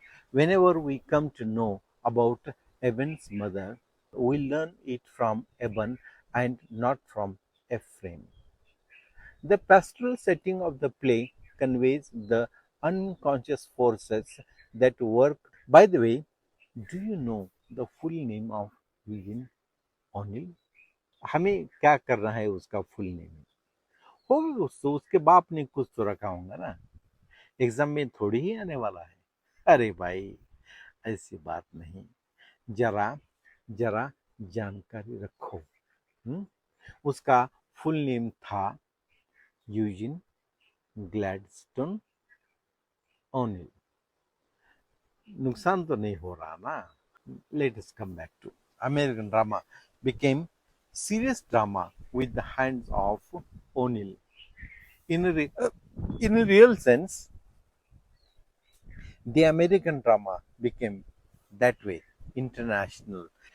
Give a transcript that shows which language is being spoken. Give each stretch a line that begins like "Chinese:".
English: Whenever we come to know about Eben's mother, we learn it from Eben and not from Ephraim. The pastoral setting of the play conveys the unconscious forces that work. By the way, do you know the full name of Eugene O'Neill?
Hindi: हमें क्या करना है उसका full name? होगा कुछ तो, उसके बाप ने कुछ तो रखा होगा ना, एग्जाम में थोड़ी ही आने वाला है. अरे भाई, ऐसी बात नहीं. जरा जरा जानकारी रखो. हुँ? उसका फुल नेम था यूजिन ग्लैडस्टोन ओनिल. नुकसान तो नहीं हो रहा ना.
English: Let us come back to American drama became serious drama with the hands of O'Neill. In a real sense, the American drama became that way, international.